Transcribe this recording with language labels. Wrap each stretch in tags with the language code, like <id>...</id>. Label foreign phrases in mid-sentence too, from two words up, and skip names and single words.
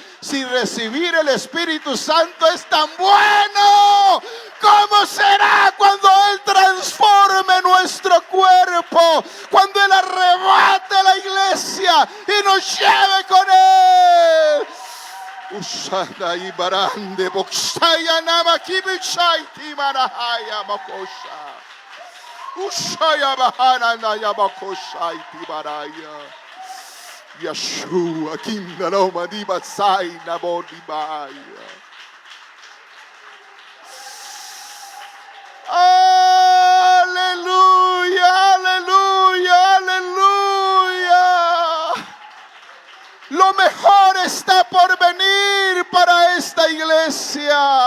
<es>Si recibir el Espíritu Santo es tan bueno, ¿cómo será cuando Él transforme nuestro cuerpo? Cuando Él arrebate la iglesia y nos lleve con Él. Usada y barande boxaya namakibichai timarahaya makosha. Ushaya bahana naya makoshai timaraya. Yeshua kindaroma dibasai nabodibaya. Aleluya, aleluya, aleluya. Lo mejor está por venir para esta iglesia.</es>